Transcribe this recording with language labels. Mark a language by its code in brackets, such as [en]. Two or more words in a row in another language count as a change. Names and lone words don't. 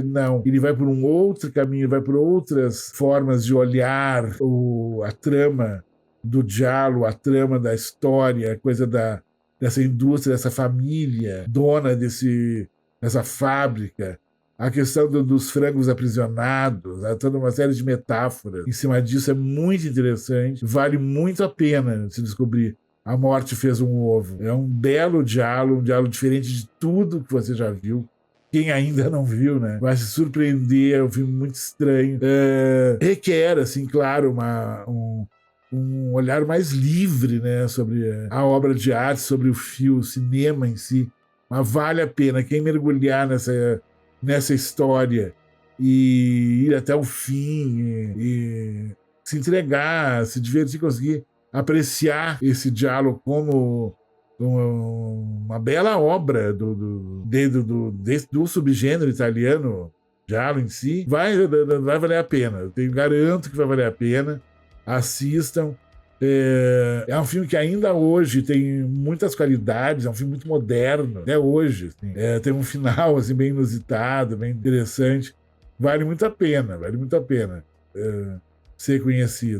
[pt] Não, ele vai por um outro caminho, vai por outras formas de olhar a trama do giallo, a trama da história, a coisa dessa indústria, dessa família dona dessa fábrica, a questão dos frangos aprisionados, toda uma série de metáforas em cima disso. É muito interessante, vale muito a pena se descobrir A Morte Fez um Ovo. É um belo giallo, um giallo diferente de tudo que você já viu. Quem ainda não viu, né, vai se surpreender. É um filme muito estranho. Requer, assim, claro, um olhar mais livre, né, sobre a obra de arte, sobre o cinema em si. Mas vale a pena. Quem mergulhar nessa história e ir até o fim e se entregar, se divertir, conseguir apreciar esse giallo como uma bela obra do subgênero italiano, giallo em si, vai valer a pena. Eu garanto que vai valer a pena. Assistam. É um filme que ainda hoje tem muitas qualidades, é um filme muito moderno, até hoje. Assim. Tem um final assim, bem inusitado, bem interessante. Vale muito a pena ser conhecido.